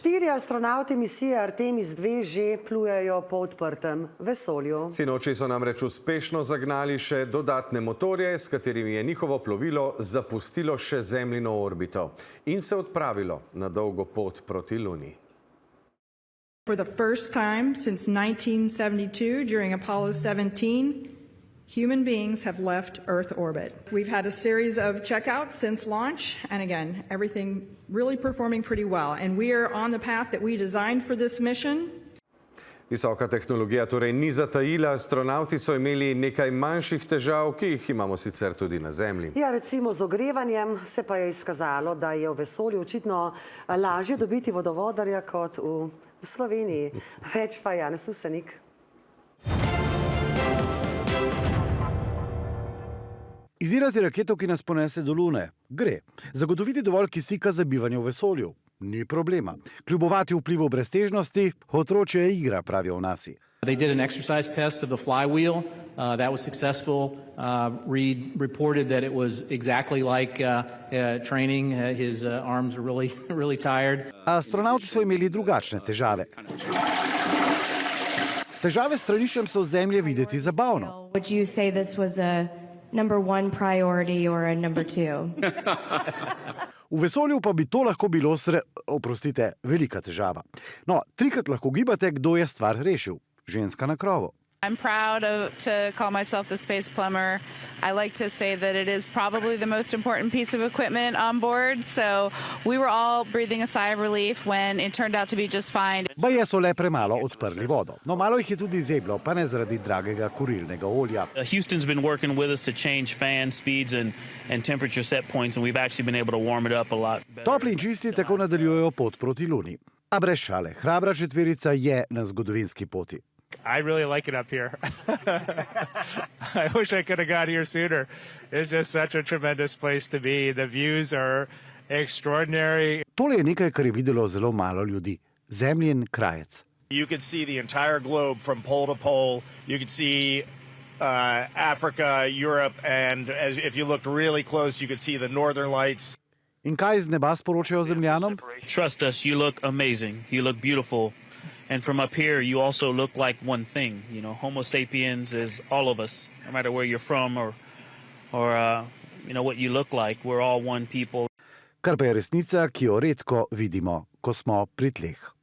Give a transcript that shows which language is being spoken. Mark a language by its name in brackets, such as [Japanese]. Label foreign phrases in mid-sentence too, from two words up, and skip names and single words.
[Slovenian] astronavti misije Artemis 2 že plujejo po odprtem vesolju. Sinoči so namreč uspešno zagnali še dodatne motorje, s katerimi je njihovo plovilo zapustilo še Zemljino orbito in se odpravilo na dolgo pot proti Luni. [English] For the first time since 1972, during Apollo 17, human beings have left Earth orbit. We've had a series of checkouts since launch, and again, everything really performing pretty well. And we are on the path that we designed for this mission. [Slovenian] Visoka tehnologija torej ni zatajila, astronavti so imeli nekaj manjših težav, ki jih imamo sicer tudi na Zemlji. Ja, recimo z ogrevanjem se pa je izkazalo, da je v vesolju očitno lažje dobiti vodovodarja kot v Sloveniji. Več pa Janez Husenik. Izdelati raketo, ki nas ponese do Lune, gre. Zagotoviti dovolj kisika za bivanje v vesolju, ni problema. Kljubovati vplivu breztežnosti, otročja igra, pravijo v nasi. [English] They did an exercise test of the flywheel. That was successful. Reed reported that it was exactly like training. His arms are really tired. [Slovenian] Astronauti so imeli drugačne težave. Težave s straniščem so z Zemlje videti zabavno. [English] Would you say this was a number one priority or a number two? [Slovenian] V vesolju pa bi to lahko bilo, velika težava. No, 3-krat lahko gibate, kdo je stvar rešil. Ženska na krovu. [English] I'm proud to call myself the space plumber. I like to say that it is probably the most important piece of equipment on board, so we were all breathing a sigh of relief when it turned out to be just fine. [Slovenian] Baje so le premalo odprli vodo. No, malo jih je tudi zeblo, pa ne zaradi dragega kurilnega olja. [English] Houston's been working with us to change fan speeds and temperature set points, and we've actually been able to warm it up a lot better. [Slovenian] Topli in čisti tako nadaljujejo pot proti Luni. A brez šale, hrabra četverica je na zgodovinski poti. [English] I really like it up here. I wish I could have got here sooner. It's just such a tremendous place to be. The views are extraordinary. [Slovenian] Tole je nekaj, kar je videlo zelo malo ljudi. Zemljin krajec. [English] You could see the entire globe from pole to pole. You could see Africa, Europe, and if you looked really close, you could see the northern lights. [Slovenian] In kaj z neba sporočajo Zemljanom? [English] Trust us, you look amazing. You look beautiful. And from up here, you also look like one thing. You know, [Latin] Homo sapiens [English] is all of us, no matter where you're from or you know, what you look like. We're all one people. [Slovenian] Kar pa je resnica, ki jo redko vidimo, ko smo pri tleh.